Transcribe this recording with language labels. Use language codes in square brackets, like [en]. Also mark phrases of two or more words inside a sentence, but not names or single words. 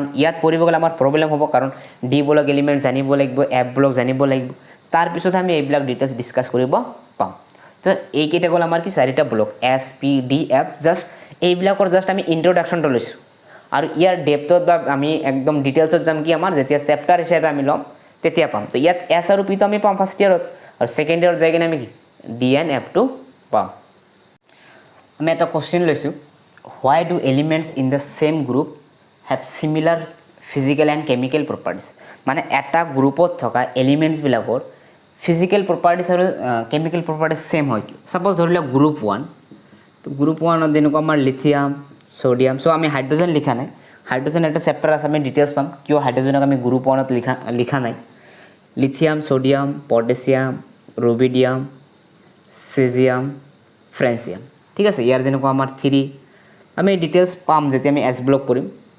[as] ইয়াত পঢ়িব গ'লে আমাৰ প্ৰবলেম হ'ব কাৰণ [en] d block element [as] জানিব লাগিব [en] f block [as] জানিব লাগিব তাৰ পিছত আমি এইবিলাক [en] details discuss [as] কৰিব পাম তো এই কেইটা গ'ল আমাৰ কি চাৰিটা ব্লক এস পি ডি এফ জাস্ট এইবিলাকৰ জাস্ট আমি ইন্ট্ৰোডাকশনটো লৈছো আৰু ইয়াৰ ডেপথত বা আমি একদম ডিটেইলছত যাম কি আমাৰ যেতিয়া চেপ্টাৰ হিচাপে আমি লম তেতিয়া পাম তো ইয়াত এস আৰু পি তো আমি পাম [en] first year [as] আৰু [en] second year [as] যাই কিনে আমি কি ডি এন এফ টু পাম আমি এটা কোশ্চেন লৈছো [en] why do elements in the same group have similar physical and chemical properties [as] মানে এটা গ্ৰুপত থকা এলিমেন্টস বিলাকৰ [en] physical properties [as] আৰু [en] chemical properties same [as] হয় suppose ধৰিলে গ্ৰুপ 1 তো গ্ৰুপ 1 ত যেনেকৈ আমাৰ লিথিয়াম সোডিয়াম সো আমি হাইড্ৰোজেন লিখা নাই হাইড্ৰোজেন এটা চেপ্টাৰ আছে আমি ডিটেইলছ পাম কিয় হাইড্ৰোজেনক আমি গ্ৰুপ 1 ত লিখা নাই লিথিয়াম সোডিয়াম পটাছিয়াম ৰুবিডিয়াম সিজিয়াম ফ্ৰেন্সিয়াম ঠিক আছে ইয়াৰ যেনেকৈ আমাৰ 3 আমি ডিটেইলছ পাম যেতিয়া আমি এস ব্লক কৰিম